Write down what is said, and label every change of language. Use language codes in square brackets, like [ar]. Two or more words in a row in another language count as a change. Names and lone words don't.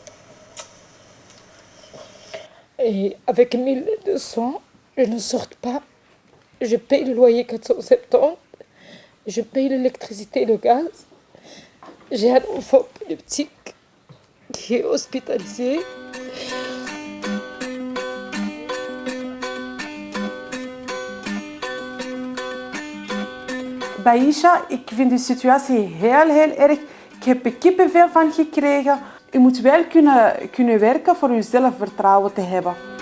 [fr] Et avec 1200, je ne sors pas. Je paye le loyer 470. Je paye l'électricité et le gaz. J'ai un enfant épileptique qui est hospitalisé. [nl] Baisha, ik vind de situatie heel erg. Ik heb er kippenvel van gekregen. U moet wel kunnen werken voor uw zelfvertrouwen te hebben.